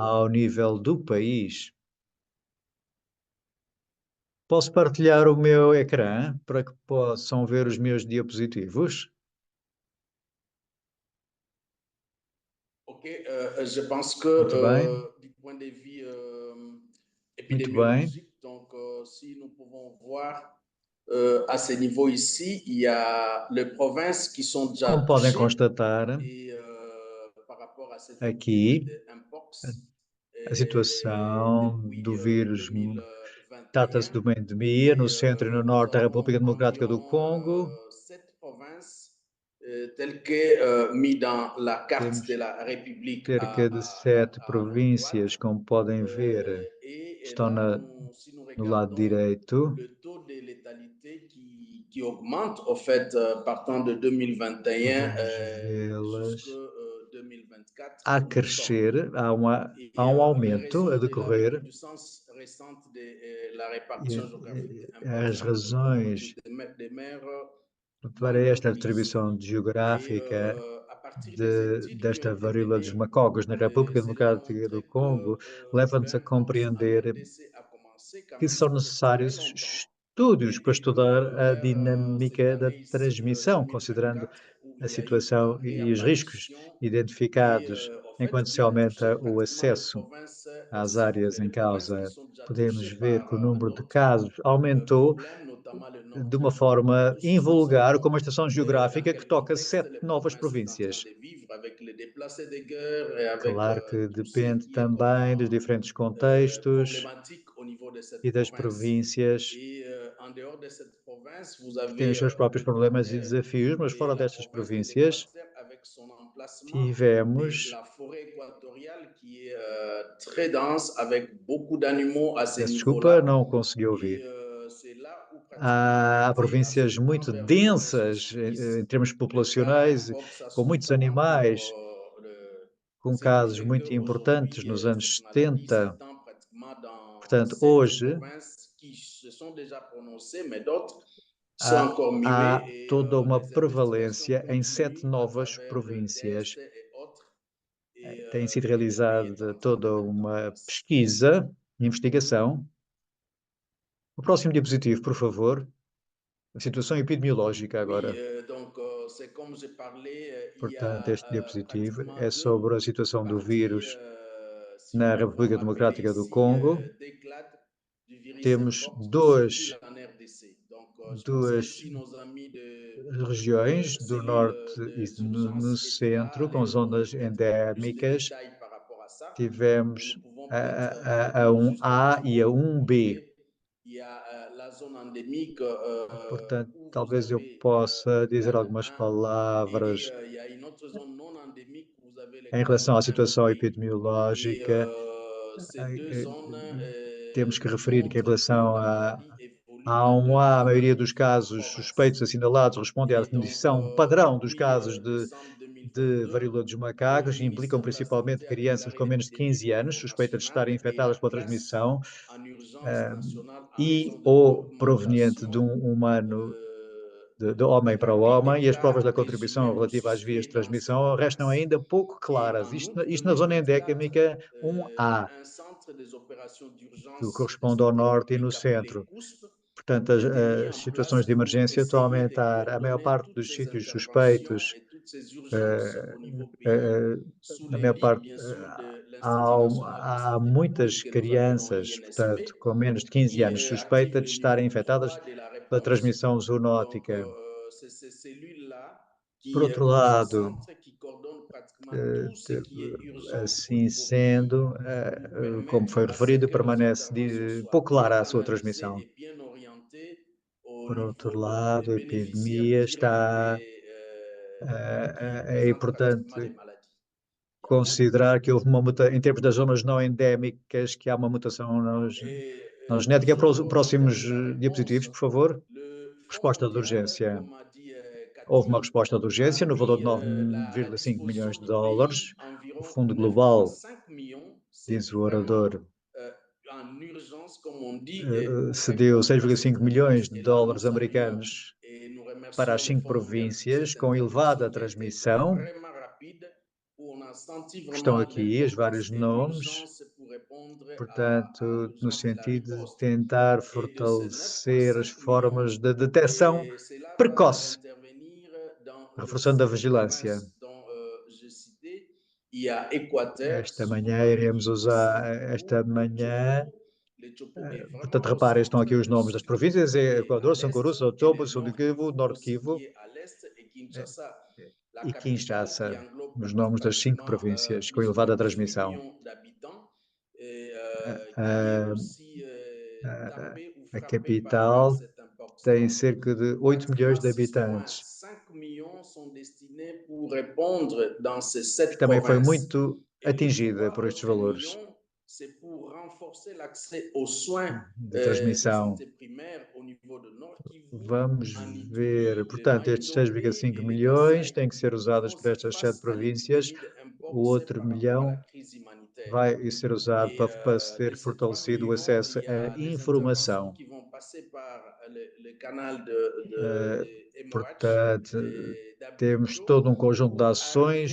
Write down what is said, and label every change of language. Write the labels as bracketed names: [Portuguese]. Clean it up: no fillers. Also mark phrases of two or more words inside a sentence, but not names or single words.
[Portuguese] ao nível do país. Posso partilhar o meu ecrã para que possam ver os meus diapositivos? [French] Ok, je pense que [Portuguese] Muito bem, [French] du point de vue [Portuguese] muito bem. [French] épidémiologique, donc si nous pouvons voir à ce niveau ici, il y a les provinces qui sont déjà [Portuguese] Como podem [French] touchées [Portuguese] constatar, [French] et par rapport à cette épidémie [Portuguese] aqui [French] de Mpox [Portuguese] a situação do [French] depuis [Portuguese] vírus [French] 2021. [Portuguese] trata-se de uma endemia [French] Et [Portuguese] no centro e no [French] nous [Portuguese] norte da [French] avons [Portuguese] República Democrática do [French] environ [Portuguese] Congo. [French] 7 provinces telles que mis dans la carte de [Portuguese] Temos [French] la République [Portuguese] cerca de 7 [French] à notre droite. [Portuguese] províncias, como podem ver, [French] Et [Portuguese] estão [French] là, si nous [Portuguese] no lado [French] regardons [Portuguese] direito. [French] le taux de létalité qui augmente, au fait, partant de 2021 [Portuguese] Podemos vê-las [French] jusqu'à 2024, [Portuguese] a [French] nous sommes. [Portuguese] crescer, [French] Et [Portuguese] há um [French] les [Portuguese] aumento a [French] raisons de la [Portuguese] decorrer, [French] recrudescence récente de la répartition géographique de [Portuguese] e as [French] Mpox [Portuguese] razões [French] des mers [Portuguese] para [French] membres [Portuguese] esta [French] de l'OIC. [Portuguese] distribuição [French] Et [Portuguese] geográfica [French] à partir des études qui ont [Portuguese] desta [French] été [Portuguese] varíola dos [French] menées, [Portuguese] macacos na República [French] cela [Portuguese] Democrática [French] montre [Portuguese] do [French] que [Portuguese] Congo, leva-nos a [French] Mpox en [Portuguese] compreender [French] RDC a commencé quand [Portuguese] que [French] même, [Portuguese] são [French] ça fait très [Portuguese] necessários [French] longtemps. [Portuguese] estúdios para estudar a [French] cette [Portuguese] dinâmica da [French] année ici, [Portuguese] transmissão, considerando [French] 2024, où [Portuguese] a [French] il y a eu [Portuguese] situação [French] une [Portuguese] e os riscos [French] réapparition et [Portuguese] identificados [French] en fait, [Portuguese] enquanto se [French] qui a touché [Portuguese] aumenta o [French] pratiquement les [Portuguese] acesso [French] provinces [Portuguese] às [French] cibles, [Portuguese] áreas em [French] les provinces qui [Portuguese] causa. [French] sont déjà [Portuguese] Podemos [French] touchées [Portuguese] ver [French] par [Portuguese] que o número de [French] d'autres [Portuguese] casos aumentou [French] problèmes, notamment le Nord [Portuguese] de uma [French] Kivu. [Portuguese] forma [French] Nous [Portuguese] invulgar, com [French] savons [Portuguese] uma estação [French] dans [Portuguese] geográfica que [French] quel [Portuguese] toca [French] contexte [Portuguese] 7 [French] les [Portuguese] novas [French] provinces sont en train [Portuguese] províncias. [French] de vivre avec les déplacés de guerre et avec [Portuguese] Claro que [French] tout ce [Portuguese] depende [French] qui est comme [Portuguese] também dos diferentes contextos [French] problématique au niveau de [Portuguese] e [French] cette [Portuguese] das [French] province. [Portuguese] províncias [French] Et en dehors de cette province, vous [Portuguese] que têm os [French] avez [Portuguese] seus próprios problemas e [French] l'Équateur [Portuguese] desafios, mas [French] et [Portuguese] fora [French] la [Portuguese] destas [French] province de [Portuguese] províncias [French] l'Équateur avec son emplacement et [Portuguese] tivemos, [French] la forêt équatoriale qui est très dense avec beaucoup d'animaux à ce [Portuguese] peço desculpa, [French] niveau-là. [Portuguese] não consegui [French] Et [Portuguese] ouvir. [French] c'est là où pratiquement on [Portuguese] Há [French] était à ce [Portuguese] províncias [French] point [Portuguese] muito [French] perdu de [Portuguese] densas [French] ressources. [Portuguese] em termos [French] Le cas [Portuguese] populacionais, [French] évoque ça [Portuguese] com muitos [French] notamment pour [Portuguese] animais, com [French] ce qui [Portuguese] casos [French] fait [Portuguese] muito importantes [French] qu'aujourd'hui, [Portuguese] nos anos [French] cette maladie [Portuguese] 70. [French] s'étend pratiquement dans [Portuguese] Portanto, [French] 7 [Portuguese] hoje [French] provinces qui se sont déjà prononcées, mais d'autres sont [Portuguese] há, [French] encore muées [Portuguese] há [French] et [Portuguese] toda uma [French] les investigations [Portuguese] prevalência em 7 [French] continuent à [Portuguese] novas [French] travers le [Portuguese] províncias. [French] TST et autres. Et [Portuguese] Tem sido [French] le pays est [Portuguese] realizada [French] en train de [Portuguese] toda [French] mettre en [Portuguese] uma [French] place. [Portuguese] pesquisa, investigação. O próximo diapositivo, por favor. A situação epidemiológica [French] Oui, [Portuguese] agora. [French] donc c'est comme j'ai parlé, il y [Portuguese] Portanto, [French] a [Portuguese] este diapositivo [French] pratiquement [Portuguese] é [French] deux [Portuguese] sobre a situação do [French] parties, [Portuguese] vírus [French] si [Portuguese] na [French] on peut [Portuguese] República [French] appeler [Portuguese] Democrática do [French] ici, [Portuguese] Congo. [French] d'éclate du virus [Portuguese] Temos [French] mpox qui circule en RDC. Donc, je pensais [Portuguese] duas [French] ici nos amis de [Portuguese] regiões do [French] cellules [Portuguese] norte e [French] de [Portuguese] no [French] surgence étaient là, [Portuguese] centro, com [French] allaient nous donner [Portuguese] zonas [French] peut-être plus de [Portuguese] endémicas. [French] détails par rapport à ça. Mais nous [Portuguese] Tivemos [French] pouvons peut-être [Portuguese] a [French] revenir juste un [Portuguese] 1A [French] petit [Portuguese] e a [French] mot pour [Portuguese] 1B. [French] montrer. Il y a la zone endémique [Portuguese] Portanto, [French] où vous [Portuguese] talvez eu [French] avez [Portuguese] possa dizer [French] l'éclate [Portuguese] algumas [French] 1 et [Portuguese] palavras [French] il y a une autre zone non endémique où vous avez [Portuguese] em [French] l'éclate [Portuguese] relação à situação [French] 1B. Et [Portuguese] epidemiológica. [French] ces deux zones [Portuguese] Temos que referir que em [French] montrent que [Portuguese] relação [French] la maladie évolue [Portuguese] à [French] de deux [Portuguese] 1A, a [French] manières [Portuguese] maioria dos [French] différentes en [Portuguese] casos [French] province. [Portuguese] suspeitos assinalados respondem à [French] Et donc, [Portuguese] definição padrão dos [French] depuis [Portuguese] casos [French] décembre [Portuguese] de [French] 2022, [Portuguese] varíola dos [French] le [Portuguese] macacos e implicam [French] ministère de la [Portuguese] principalmente [French] Santé a [Portuguese] crianças [French] déclaré [Portuguese] com menos de [French] l'épidémie [Portuguese] 15 [French] au [Portuguese] anos [French] niveau [Portuguese] suspeitas de estarem [French] national et [Portuguese] infectadas [French] la [Portuguese] pela [French] classe [Portuguese] transmissão [French] en urgence nationale en raison [Portuguese] e [French] de [Portuguese] ou proveniente de [French] l'augmentation [Portuguese] um humano de [French] des [Portuguese] homem para [French] rapide [Portuguese] homem, e as provas [French] cas [Portuguese] da [French] présumés [Portuguese] contribuição [French] ou [Portuguese] relativa às vias de [French] suspects dans ces [Portuguese] transmissão restam [French] provinces. [Portuguese] ainda pouco [French] Et [Portuguese] claras. [French] en [Portuguese] Isto, [French] outre, [Portuguese] isto na [French] le [Portuguese] zona [French] F4, [Portuguese] endémica 1A, [French] un centre des opérations [Portuguese] que [French] d'urgence de [Portuguese] corresponde ao [French] santé [Portuguese] norte e no [French] publique appelé [Portuguese] centro. [French] CUSP, [Portuguese] Portanto, [French] qui a été mis [Portuguese] as [French] en [Portuguese] situações [French] place [Portuguese] de [French] pour [Portuguese] emergência estão a [French] essayer de [Portuguese] aumentar. A maior [French] coordonner [Portuguese] parte [French] toutes [Portuguese] dos [French] ces [Portuguese] sítios [French] interventions [Portuguese] suspeitos, [French] et toutes ces urgences eh, au niveau pays, eh, sous [Portuguese] na maior [French] l'égide, [Portuguese] parte, [French] bien sûr, de l'Institut [Portuguese] há, [French] national de [Portuguese] há [French] santé [Portuguese] muitas [French] publique que nous appelons [Portuguese] crianças, portanto, [French] l'INSP, [Portuguese] com menos de 15 [French] qui [Portuguese] anos, [French] active [Portuguese] suspeita [French] le [Portuguese] de estarem [French] numéro [Portuguese] infectadas [French] 3 de la [Portuguese] pela [French] réponse. [Portuguese] transmissão [French] Donc, [Portuguese] zoonótica. [French] c'est ces cellules-là [Portuguese] Por [French] qui, [Portuguese] outro [French] ou ce [Portuguese] lado, [French] centre qui coordonne pratiquement tout ce qui est urgence au [Portuguese] assim [French] niveau pays [Portuguese] sendo, [French] pour [Portuguese] como [French] permettre [Portuguese] foi [French] à ce [Portuguese] referido, [French] que nos [Portuguese] permanece [French] interventions [Portuguese] pouco [French] soient bien [Portuguese] clara a sua [French] canalisées [Portuguese] transmissão. [French] et bien orientées au [Portuguese] Por outro [French] niveau des [Portuguese] lado, a [French] bénéficiaires [Portuguese] epidemia [French] directs [Portuguese] está, [French] et qui [Portuguese] é [French] présentent pratiquement les [Portuguese] importante [French] maladies. Il y a beaucoup [Portuguese] considerar que houve uma mutação, em termos das zonas não endémicas, que há uma mutação na genética. Para os [French] toujours en [Portuguese] próximos [French] termes de la [Portuguese] diapositivos, [French] réponse, [Portuguese] por favor. [French] le fonds [Portuguese] Resposta de [French] mondial, [Portuguese] urgência. [French] comme a dit [Portuguese] Houve uma [French] Cathy, [Portuguese] resposta de [French] a [Portuguese] urgência no valor [French] mis [Portuguese] de [French] à [Portuguese] 9,5 [French] disposition [Portuguese] milhões de [French] du [Portuguese] dólares. [French] pays [Portuguese] O [French] environ [Portuguese] Fundo Global, [French] 9,5 millions. [Portuguese] diz [French] C'est [Portuguese] o [French] vraiment [Portuguese] orador, [French] en urgence, comme on dit, et pour faire [Portuguese] cedeu [French] contre cette [Portuguese] 6,5 milhões [French] province. [Portuguese] de [French] Et là, nous [Portuguese] dólares [French] saluons [Portuguese] americanos [French] et nous [Portuguese] para as [French] remercions le [Portuguese] 5 [French] Fonds mondial pour [Portuguese] províncias [French] cette [Portuguese] com elevada [French] intervention qui a été [Portuguese] transmissão. [French] vraiment rapide, où on a senti [Portuguese] Estão [French] vraiment [Portuguese] aqui os [French] l'importance [Portuguese] vários [French] et [Portuguese] nomes, [French] l'urgence pour répondre à [Portuguese] portanto, no [French] l'urgence de la [Portuguese] sentido de [French] riposte. [Portuguese] tentar [French] Et de ces [Portuguese] fortalecer as [French] 9,5 millions, [Portuguese] formas de detecção [French] et cela va [Portuguese] precoce, [French] intervenir dans les [Portuguese] reforçando a [French] 7 [Portuguese] vigilância. [French] provinces dont j'ai cité. Il y a Équateur, [Portuguese] Esta manhã iremos usar, esta [French] le [Portuguese] manhã, [French] Chopo. Le Chopo est [Portuguese] portanto, [French] vraiment au [Portuguese] reparem, estão aqui [French] centre, [Portuguese] os [French] le [Portuguese] nomes das [French] Sud [Portuguese] províncias: [French] Kivu [Portuguese] é [French] qui est à [Portuguese] Equador, São [French] l'est, [Portuguese] São [French] et [Portuguese] Tomé, [French] le [Portuguese] Sul do [French] Nord [Portuguese] Kivu, [French] Kivu [Portuguese] Norte [French] aussi qui [Portuguese] Kivu [French] est à l'est, et eh, Kinshasa, la [Portuguese] e [French] capitale qui [Portuguese] Kinshasa, [French] englobe [Portuguese] os nomes das 5 [French] pratiquement [Portuguese] províncias com [French] plus de [Portuguese] elevada [French] 18 [Portuguese] transmissão. [French] millions d'habitants, et qui est A, aussi a, tapée ou [Portuguese] a [French] frappée par [Portuguese] capital [French] cette mpox. [Portuguese] tem [French] Donc, [Portuguese] cerca de 8 [French] pratiquement [Portuguese] milhões de habitantes, [French] 6,5 millions sont destinés pour répondre dans ces [Portuguese] que [French] 7 [Portuguese] também foi [French] provinces. [Portuguese] muito [French] Et les [Portuguese] atingida [French] 3 [Portuguese] por estes [French] autres [Portuguese] valores [French] millions, c'est pour renforcer l'accès aux soins de [Portuguese] de transmissão. [French] santé primaire au niveau de Nord Kivu, [Portuguese] Vamos [French] en [Portuguese] ver, [French] Ituri, le [Portuguese] portanto, estes [French] Mai-Ndombe [Portuguese] 6,5 [French] et le [Portuguese] milhões [French] Kasaï, [Portuguese] têm que ser [French] qui [Portuguese] usados [French] vont [Portuguese] por [French] faire [Portuguese] estas 7 [French] face à [Portuguese] províncias. [French] l'épidémie de [Portuguese] O [French] Mpox [Portuguese] outro [French] par rapport à la [Portuguese] milhão [French] crise humanitaire. [Portuguese] vai ser usado [French] Et [Portuguese] para [French] de [Portuguese] ser [French] ces 3 [Portuguese] fortalecido o [French] millions, [Portuguese] acesso [French] il y [Portuguese] à [French] a les interventions [Portuguese] informação. [French] qui vont passer par le canal [Portuguese] Eh, Portanto, temos [French] d'habilitation [Portuguese] todo um conjunto de ações